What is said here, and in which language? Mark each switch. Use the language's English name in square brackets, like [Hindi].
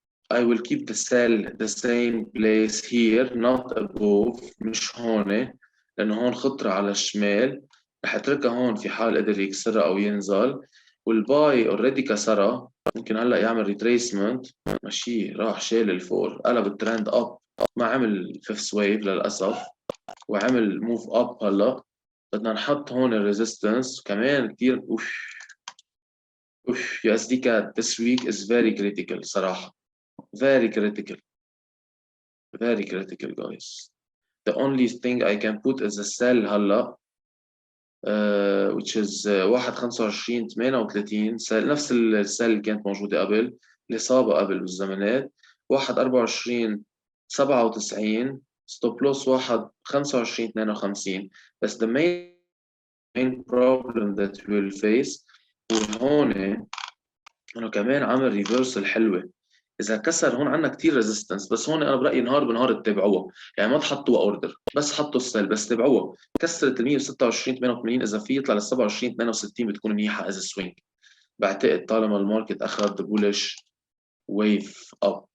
[English] I will keep the sell the same place here, not above. [Arabic] مش هون، لأنه هون خطرة على الشمال. رح اتركها هون في حال قدر يكسرها أو ينزل. والباي اوريدي كسرها، ممكن هلا يعمل ريتريسمنت. ماشي راح شال الفور، قلب الترند اب، ما عمل فيفث ويف للأسف، وعمل موف اب. هلا بدنا نحط هون الريزيستنس كمان كثير. [English] Of USD CAD this week is very critical صراحة. Very critical guys. The only thing I can put is a sell هلا which is 1.25.38 sell، [Arabic] نفس السيل اللي كانت موجودة قبل، اللي صابة قبل بالزمانات. 1.24.97 ستوب لوس 1.25.52. بس [English] the main problem that we will face [Arabic] هون انه كمان عمل ريفرسل حلوه. اذا كسر هون عندنا كثير ريزيستنس، بس هون انا برايي نهار بنهار تتابعوها، يعني ما تحطوا اوردر، بس حطوا السيل بس تابعوها. كسرت ال 126.88 اذا في يطلع ل 27.68 بتكون منيحه از سوينج. بعتقد طالما الماركت اخذ بولش ويف اب.